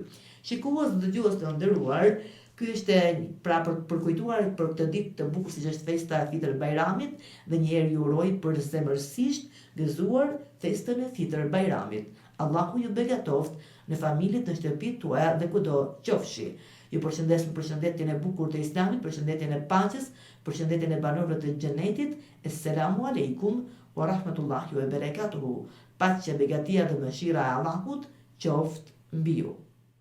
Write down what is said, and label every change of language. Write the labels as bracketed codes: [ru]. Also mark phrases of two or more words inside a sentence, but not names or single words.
[sq] Shikues dhe dëgjues të nderuar, ky është pra për përkujtuar për këtë ditë të bukur siç është festa e Fitr Bajramit dhe një herë ju uroj përzemërsisht gëzuar festën e Fitr Bajramit. Allahu ju begatoft në familjet, në shtëpitë tuaja dhe kudo qofshi. Ju përshëndes me përshëndetjen e bukur të Islamit, përshëndetjen e paqes, përshëndetjen e banorëve të xhenetit. [ar] السلام عليكم ورحمة الله وبركاته. [sq] Paqja, begatia dhe mëshira e Allahut qoftë mbi ju.